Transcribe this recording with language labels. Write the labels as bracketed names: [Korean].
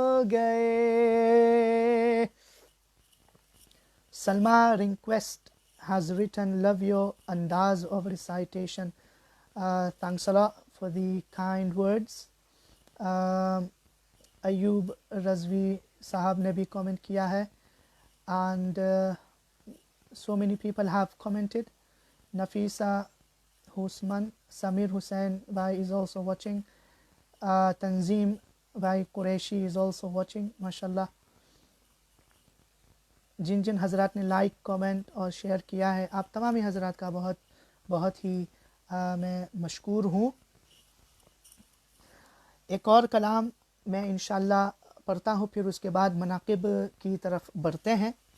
[Urdu] گئے۔ [English] Salma Rehnquist has written, love your andaz of recitation. Thanks a lot for the kind words. [Urdu] Ayub Razvi Sahab ne bhi comment kiya hai, [English] and so many people have commented. Nafisa Husman, Samir Hussain bhai is also watching. Tanzeem bhai Qureshi is also watching, mashallah. [Urdu] جن جن حضرات نے like, comment اور share کیا ہے، آپ تمامی حضرات کا بہت ہی میں مشکور ہوں۔ ایک اور کلام میں انشاءاللہ پڑھتا ہوں، پھر اس کے بعد مناقب کی طرف بڑھتے ہیں۔